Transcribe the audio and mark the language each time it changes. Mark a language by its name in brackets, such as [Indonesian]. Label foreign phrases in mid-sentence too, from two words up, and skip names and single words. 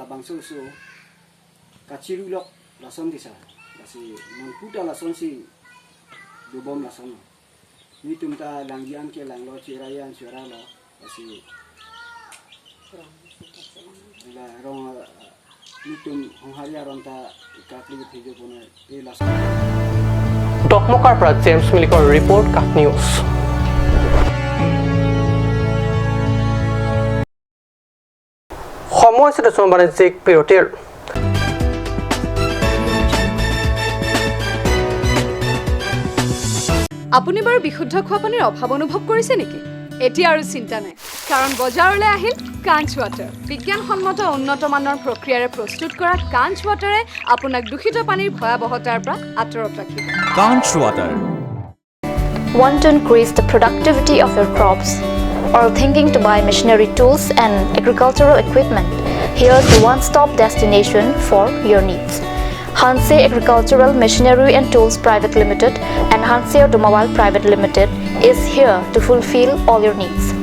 [Karbi] labang susu kaciru lok lason disa asi mangkuta lason si dubom lason ni tumta langgian ke langlo cirayan cira lo asi la rong ni tum hongharia ronta ikatli thijo pone e lason [Assamese] ডকমকাৰ পৰা জেমছ মিলিকৰ ৰিপৰ্ট কাট নিউজ। সময় হৈছে বাণিজ্যিক বিৰতিৰ। আপুনি বাৰু বিশুদ্ধ খোৱা পানীৰ অভাৱ অনুভৱ কৰিছে নেকি? এতিয়া আৰু চিন্তা নাই, কাৰণ বজাৰলৈ আহিল কাঞ্চ ৱাটাৰ। বিজ্ঞানসন্মত উন্নত মানৰ প্ৰক্ৰিয়াৰে প্ৰস্তুত কৰা কাঞ্চ ৱাটাৰে আপোনাক দূষিত পানীৰ ভয়াৱহতাৰ পৰা আঁতৰত ৰাখিব। কাঞ্চ ৱাটাৰ। [English] Want to increase the productivity of your crops or thinking to buy machinery tools and agricultural equipment? Here's the one-stop destination for your needs. Hanse Agricultural Machinery and Tools Private Limited and Hanse Automobile Private Limited is here to fulfill all your needs.